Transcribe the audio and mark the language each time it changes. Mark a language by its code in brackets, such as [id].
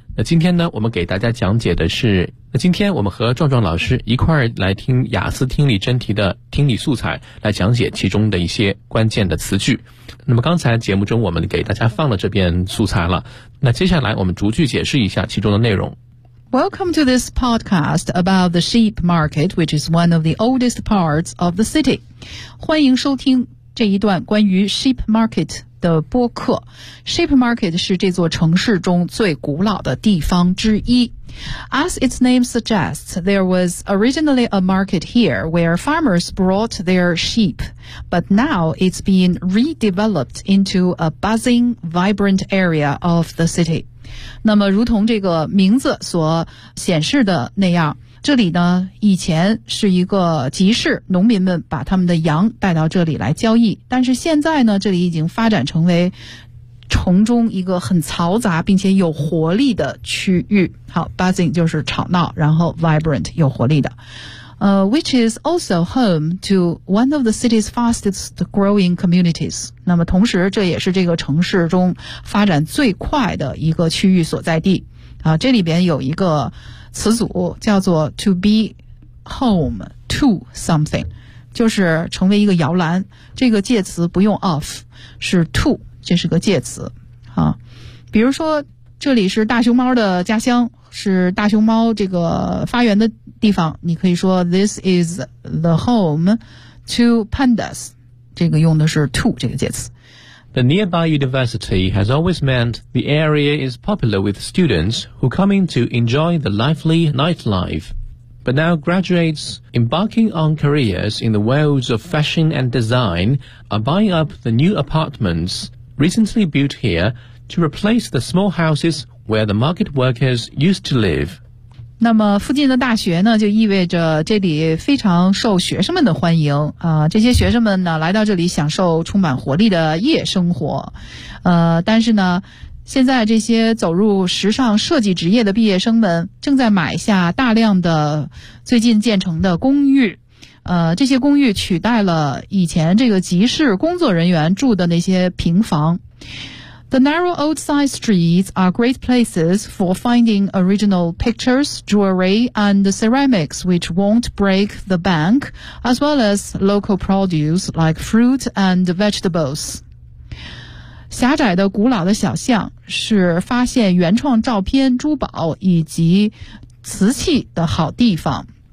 [zh] 那今天呢，我们给大家讲解的是，那今天我们和壮壮老师一块儿来听雅思听力真题的听力素材，来讲解其中的一些关键的词句。那么刚才节目中我们给大家放了这篇素材了，那接下来我们逐句解释一下其中的内容。 [en] Welcome to this podcast about the sheep market, which is one of the oldest parts of the city. [zh] 欢迎收听这一段关于 sheep market 的播客。 Sheep market 是这座城市中最古老的地方之一。 [en] As its name suggests, there was originally a market here where farmers brought their sheep, but now it's been redeveloped into a buzzing, vibrant area of the city. [zh] 那么如同这个名字所显示的那样，这里呢以前是一个集市，农民们把他们的羊带到这里来交易，但是现在呢这里已经发展成为城中一个很嘈杂并且有活力的区域。好， buzzing 就是吵闹，然后 vibrant 有活力的。 [en] Which is also home to one of the city's fastest growing communities. [zh] 那么同时这也是这个城市中发展最快的一个区域所在地。啊，这里边有一个词组叫做 [en] to be home to something, [zh] 就是成为一个摇篮，这个介词不用 of, 是 to, 这是个介词。啊，比如说这里是大熊猫的家乡，是大熊猫这个发源的地方，你可以说 [en] This is the home to pandas, [zh] 这个用的是 to 这个介词。 [en] The nearby university has always meant the area is popular with students who come in to enjoy the lively nightlife. But now graduates embarking on careers in the worlds of fashion and design are buying up the new apartments recently built here to replace the small houses where the market workers used to live. [zh] 那么附近的大学呢，就意味着这里非常受学生们的欢迎啊、这些学生们呢来到这里享受充满活力的夜生活。但是呢现在这些走入时尚设计职业的毕业生们正在买下大量的最近建成的公寓。这些公寓取代了以前这个集市工作人员住的那些平房。 [en] The narrow old side streets are great places for finding original pictures, jewelry, and ceramics which won't break the bank, as well as local produce like fruit and vegetables. [zh] 狭窄的古老的小巷是发现原创照片、珠宝以及瓷器的好地方。